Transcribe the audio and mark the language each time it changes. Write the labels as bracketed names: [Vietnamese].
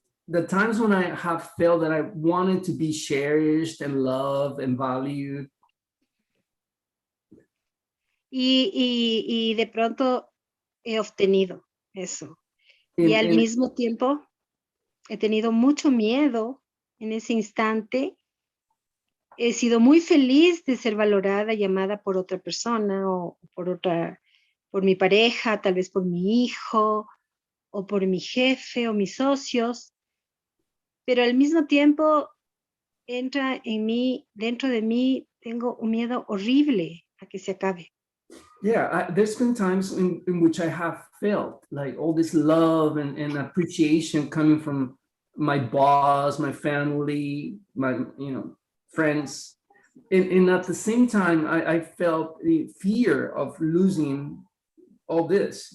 [English] The times when I have felt that I wanted to be cherished and loved and valued. [Spanish] Y de pronto he obtenido eso. Y al mismo tiempo he tenido mucho miedo en ese instante. He sido muy feliz de ser valorada y amada por otra persona o por mi pareja, tal vez por mi hijo o por mi jefe o mis socios. Pero al mismo tiempo entra en mí, dentro de mí, tengo un miedo horrible a que se acabe. [English] Yeah, there's been times in which I have felt like all this love and appreciation coming from my boss, my family, my friends. And at the same time, I felt the fear of losing all this.